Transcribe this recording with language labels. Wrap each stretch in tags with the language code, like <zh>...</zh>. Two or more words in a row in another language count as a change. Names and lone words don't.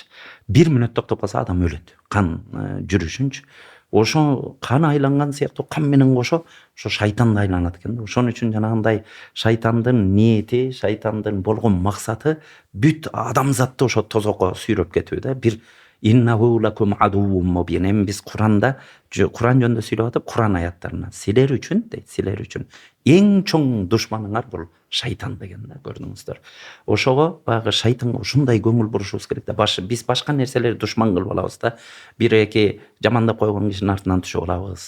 <ky>1 мүнөт токтоп калса адам өлөт. Кан жүрүшүнчү. Ошо кан айланган сыяктуу кан менен кошо ошо шайтан да айланат экен да. Ошон үчүн жанагындай шайтандын ниети, шайтандын болгон максаты бүт адамзатты ошо тозокко сүйрөп кетүү да.</ky> <ar>Бир إنه لكم عدو مبين.</ar> <ky>Эми биз Куранда, Куран жөнүндө сүйлөп атып, Куран аяттарына силер үчүн дейт, силер үчүн эң чоң душманыңар бул шайтан деген да, көрдүңүздөр. Ошого баягы шайтанга ушундай көңүл бурушубуз керек да. Биз башка нерселерди душман кылып алабыз да. Бир эки жамандап койгон кишинин артынан түшүп алабыз.</ky>